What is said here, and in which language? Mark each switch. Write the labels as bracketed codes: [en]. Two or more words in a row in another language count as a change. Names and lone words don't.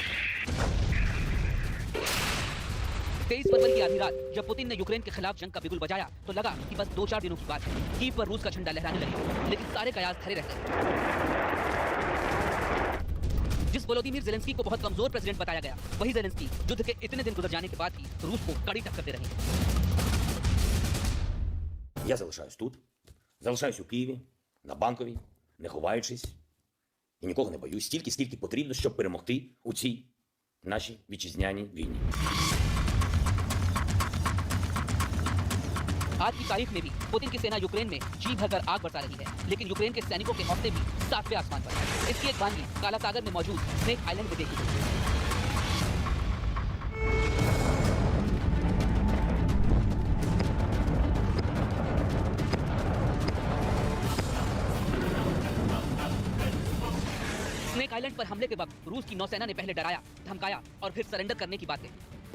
[hi] 23 फरवरी की आधी रात जब पुतिन ने यूक्रेन के खिलाफ जंग का बिगुल बजाया तो लगा कि बस 2-4 दिनों की बात है। कीव पर रूस का झंडा लहराने लगे, लेकिन सारे कयास खड़े रह गए। जिस वोलोदिमीर ज़ेलेंस्की को बहुत कमजोर प्रेसिडेंट बताया गया, वही ज़ेलेंस्की युद्ध के इतने दिन गुजर जाने के बाद भी रूस को कड़ी टक्कर दे रहे हैं। [uk] Я залишаюсь тут, залишаюсь у Києві, на Банковій, не ховаючись і нікого не боюсь, стільки, скільки потрібно, щоб перемогти у цій нашій вітчизняній війні. [hi] आज की तारीख में भी पुतिन की सेना यूक्रेन में जी भरकर आग बरसा रही है, लेकिन यूक्रेन के सैनिकों के हौसले भी 7वें आसमान पर है। इसकी एक वानगी काला सागर में मौजूद स्नेक आइलैंड में देखी गई। स्नेक आइलैंड पर हमले के वक्त रूस की नौसेना ने पहले डराया, धमकाया और फिर सरेंडर करने की बात कही।